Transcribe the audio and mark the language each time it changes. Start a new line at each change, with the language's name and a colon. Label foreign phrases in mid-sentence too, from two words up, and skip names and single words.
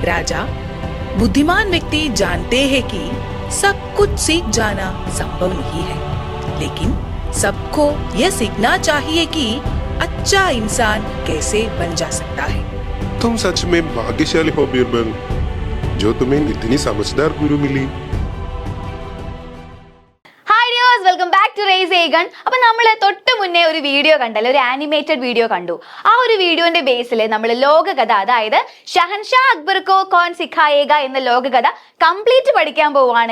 Hindi: राजा, बुद्धिमान व्यक्ति जानते हैं कि सब कुछ सीख जाना संभव नहीं है, लेकिन सबको यह सीखना चाहिए कि अच्छा इंसान कैसे बन जा सकता है। तुम सच में भाग्यशाली हो बीरबल, जो तुम्हें इतनी समझदार गुरु मिली।
English: Welcome back to Race again.
Malayalam: അപ്പൊ നമ്മൾ തൊട്ട് മുന്നേ ഒരു വീഡിയോ കണ്ടല്ലോ, ഒരു
English: animated video
Malayalam: കണ്ടു. ആ ഒരു വീഡിയോന്റെ ബേസിൽ നമ്മൾ ലോകകഥ, അതായത് ഷഹൻഷാ അക്ബർ കോ കോൺ സിഖായേഗ എന്ന ലോകകഥ കംപ്ലീറ്റ് പഠിക്കാൻ പോവാണ്.